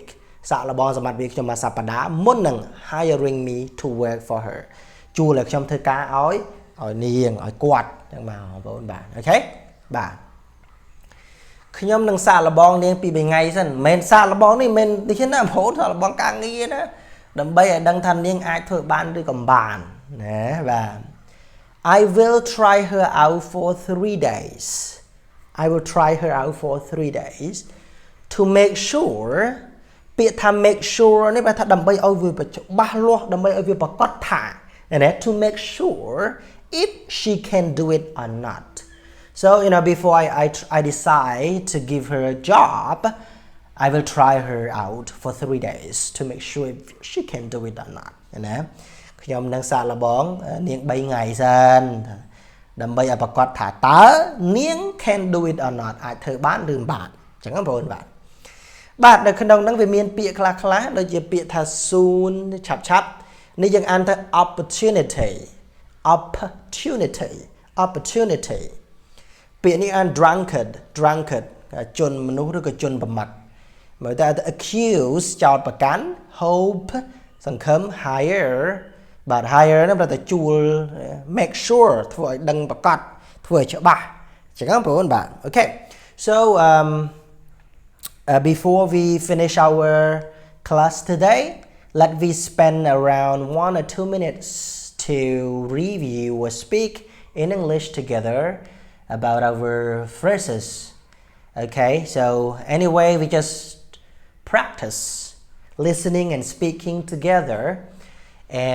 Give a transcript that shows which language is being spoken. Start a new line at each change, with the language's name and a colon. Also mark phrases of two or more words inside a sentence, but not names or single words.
Khmer: សាកល្បងសមត្ថភាពខ្ញុំមួយសប្តាហ៍មុននឹង
English: hiring me to work for her
Khmer: ជួលឲ្យខ្ញុំធ្វើការឲ្យនាងឲ្យគាត់ចឹងមកបងប្អូនបាទអូខេបាទខ្ញុំនឹងសាកល្បងនាងពី3ថ្ងៃសិនមិនសាកល្បងនេះមិនដូចណាបងប្អូនសាកល្បងការងារណាដើម្បីឲ្យដឹងថានាងអាចធ្វើបានឬក៏មិនបានណាបាទ
English: I will try her out for 3 days to make sure
Khmer: ពាក្យថា
English: make sure
Khmer: នេះបែរថាដើម្បីឲ្យវាច្បាស់លាស់ដើម្បីឲ្យវាប្រកបថាណា
English: to make sure if she can do it or not so before I decide to give her a job I will try her out for 3 days to make sure if she can do it or not
Khmer: ណាខ្ញុំនឹងសាកល្បងនាង3ថ្ងៃសិនដើម្បីឲ្យប្រកាសថាតើនាង
English: can do it or not
Khmer: អាចធ្វើបានឬមិនបានអញ្ចឹងបងប្អូនបាទនៅក្នុងហ្នឹងវាមានពាក្យខ្លះដូចជាពាក្យថា
English: soon
Khmer: ឆាប់នេះយើងអានថា
English: opportunity
Khmer: ពាក្យនេះអាន drunkard ជនមនុស្សឬក៏ជនប្រមាថមើលតែ accuse ចោទប្រកាន់ hope សង្ឃឹម hire បាទ hire ហ្នឹងប្រហែលតែជួល
English: make sure
Khmer: ធ្វើឲ្យដឹងប្រកាសធ្វើឲ្យច្បាស់អញ្ចឹងបងប្អូនបាទអូខេ so
English: before we finish our class today let me spend around 1 or 2 minutes to review or speak in English together about our phrases okay so anyway we just practice listening and speaking together and